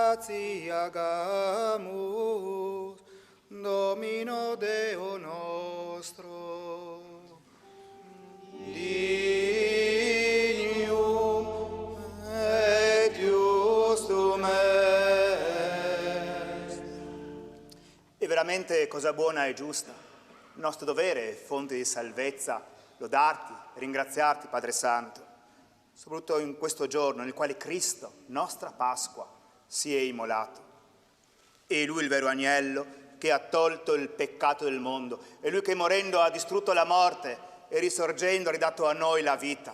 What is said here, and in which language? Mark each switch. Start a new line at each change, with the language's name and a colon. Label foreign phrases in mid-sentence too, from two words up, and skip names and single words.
Latin: Gratiagamus Domino Deo nostro. Dignum et justum est.
Italian: E veramente cosa buona e giusta, nostro dovere, fonte di salvezza, lodarti, ringraziarti, Padre Santo, soprattutto in questo giorno nel quale Cristo, nostra Pasqua, si è immolato. È Lui il vero agnello che ha tolto il peccato del mondo, è Lui che morendo ha distrutto la morte e risorgendo ha ridato a noi la vita.